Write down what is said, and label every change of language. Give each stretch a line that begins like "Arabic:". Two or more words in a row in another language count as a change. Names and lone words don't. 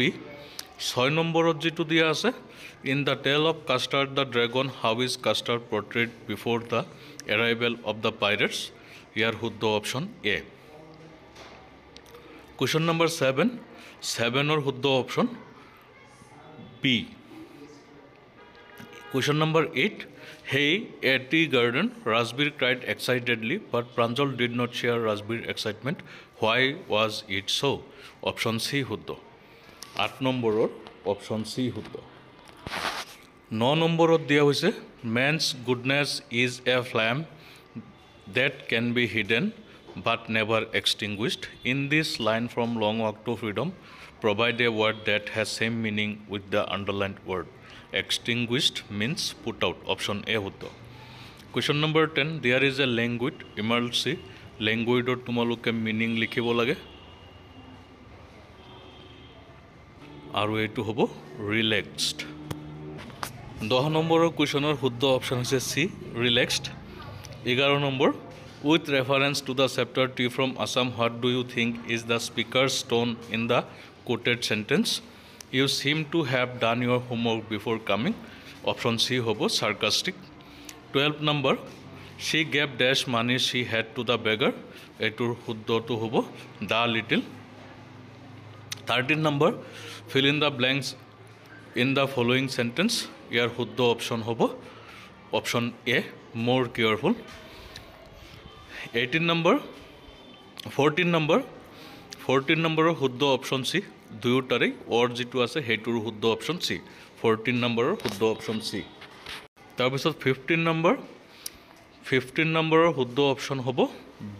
English: 6
Assamese: নম্বৰত যিটো দিয়া আছে
English: In the tale of Custard the Dragon how is Custard portrayed before the arrival of the pirates?
Assamese: ইয়াৰ শুদ্ধ অপশ্যন A।
English: question number
Assamese: 7, 7ৰ শুদ্ধ অপশ্যন B।
English: question number 8, hey, at the garden, Rasbir cried excitedly, but Pranjal did not share Rasbir's excitement. Why was it so? Option C শুদ্ধ।
Assamese: 8 নম্বৰৰ অপশ্যন C শুদ্ধ। 9 নম্বৰত দিয়া হৈছে
English: man's goodness is a flame that can be hidden but never extinguished. In this line from Long Walk to Freedom, provide a word that has same meaning with the underlined word. Extinguished means put out. Option A শুদ্ধ। Question number 10, there is a languid emergency.
Assamese: Languidৰ তোমালোকে মিনিং লিখিব লাগে, আৰু এইটো হ'ব ৰিলেক্সড। 10 নম্বৰৰ কুৱেশ্যনৰ শুদ্ধ অপশ্যন হৈছে C, ৰিলেক্সড। 11 নম্বৰ,
English: with reference to the chapter T from Assam, what do you think is the speaker's tone in the quoted sentence? You seem to have done your homework before coming. Option C হ'ব sarcastic. 12 number, she gave dash money she had to the beggar.
Assamese: এইটোৰ শুদ্ধটো হ'ব
English: the little. 13 number, fill in the blanks in the following sentence.
Assamese: ইয়াৰ শুদ্ধ অপশ্যন হ'ব অপশ্যন A,
English: more careful.
Assamese: 14 নম্বৰৰ শুদ্ধ অপশ্যন C। দুয়োটাৰেই অৰ যিটো আছে সেইটোৰ শুদ্ধ অপশ্যন C। 14 নম্বৰৰ শুদ্ধ অপশ্যন C। তাৰপিছত 15 নম্বৰৰ শুদ্ধ অপশ্যন হ'ব B।